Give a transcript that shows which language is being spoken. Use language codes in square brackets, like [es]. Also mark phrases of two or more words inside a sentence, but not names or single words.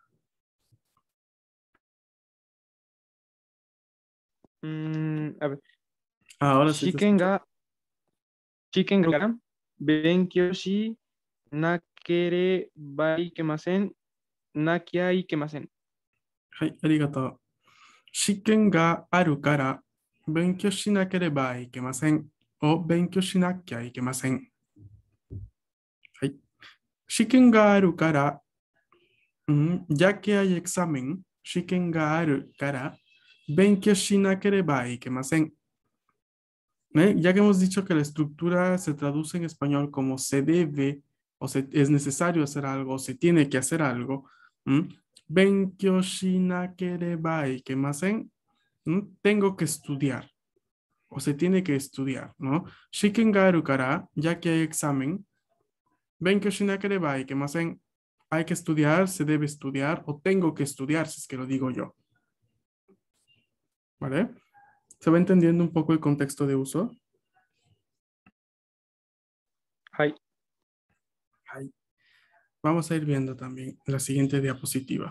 [es] A ver, Ahora sí te Shiken escucho. [ja] が、試験が、勉強しなければいけません、なきゃいけません. はい、ありがとう。試験があるから勉強しなければいけません。を勉強しなきゃいけません。はい。試験があるから、 [es] ya que hay examen, [ja] 試験があるから勉強しなければいけません。 [es] Ya que hemos dicho que la estructura se traduce en español como se debe o es necesario hacer algo, o se tiene que hacer algo. [ja] 勉強しなければいけません. [es] Tengo que estudiar o se tiene que estudiar, ¿no? [ja] 試験があるから, [es] ya que hay examen. [ja] 勉強しなければいけません. [es] Hay que estudiar, se debe estudiar o tengo que estudiar, si es que lo digo yo. ¿Vale? ¿Se va entendiendo un poco el contexto de uso? Hai. Vamos a ir viendo también la siguiente diapositiva.